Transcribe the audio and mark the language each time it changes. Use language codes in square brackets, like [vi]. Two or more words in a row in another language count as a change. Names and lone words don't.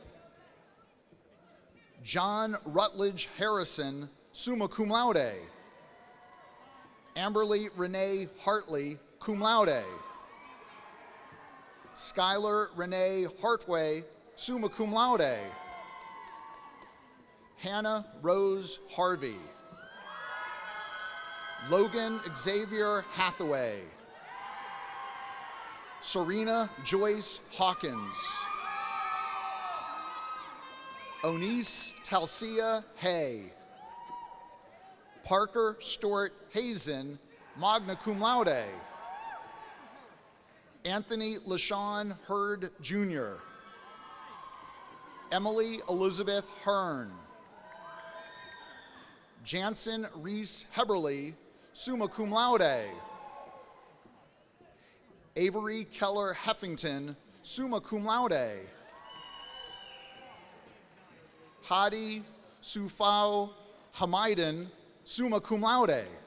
[en] John Rutledge Harrison, [la] summa cum laude. [en] Amberly Renee Hartley, [la] cum laude. [en] Skylar Renee Hartway, [la] summa cum laude. [en] Hannah Rose Harvey. Logan Xavier Hathaway. Serena Joyce Hawkins. Onise Talsia Hay. Parker Stewart Hazen, [la] magna cum laude. [en] Anthony LaShawn Hurd Jr. Emily Elizabeth Hearn. Jansen Reese Heberly, [la] summa cum laude. [en] Avery Keller Heffington, [la] summa cum laude. [en] Hadi Sufau Hamiden, [la] summa cum laude.